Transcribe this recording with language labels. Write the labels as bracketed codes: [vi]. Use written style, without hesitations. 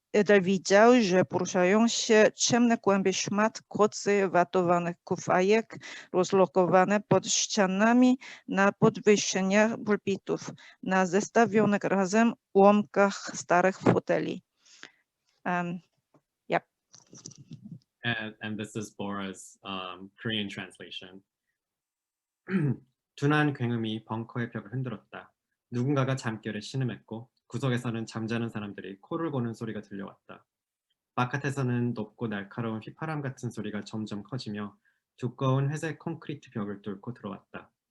[pl] Éder widział, że poruszają się ciemne kłęby szmat kocy watowanych kufajek rozlokowane pod ścianami na podwyższeniach pulpitów, na zestawionych razem ułomkach starych foteli. [en] Yep. And this is Bora's Korean translation. [ko] 둔한 굉음이 벙커의 벽을 흔들었다. 누군가가 잠결에 신음했고 구석에서는 잠자는 사람들이 코를 고는 소리가 들려왔다. 바깥에서는 높고 날카로운 휘파람 같은 소리가 점점 커지며 두꺼운 회색 콘크리트 벽을 뚫고 들어왔다.